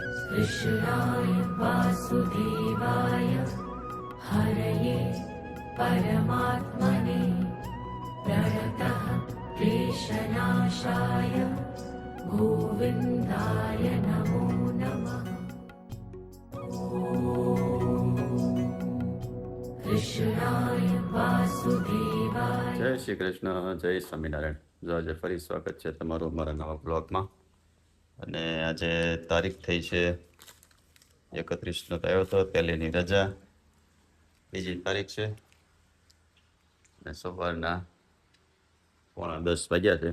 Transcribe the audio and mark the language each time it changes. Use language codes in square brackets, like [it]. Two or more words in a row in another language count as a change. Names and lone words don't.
[sa] कृष्णाय वासुदेवाय हरये परमात्मने प्रणतः क्लेशनाशाय गोविन्दाय नमो नमः। कृष्णाय वासुदेवाय। [gu] જય શ્રી કૃષ્ણ, જય સ્વામિનારાયણ. જો આજે ફરી સ્વાગત છે તમારું મારા નવા બ્લોગમાં. અને આજે તારીખ થઈ છે 31નો આવ્યો હતો, પહેલીની રજા, બીજી તારીખ છે અને સવારના 9:45 વાગ્યા છે.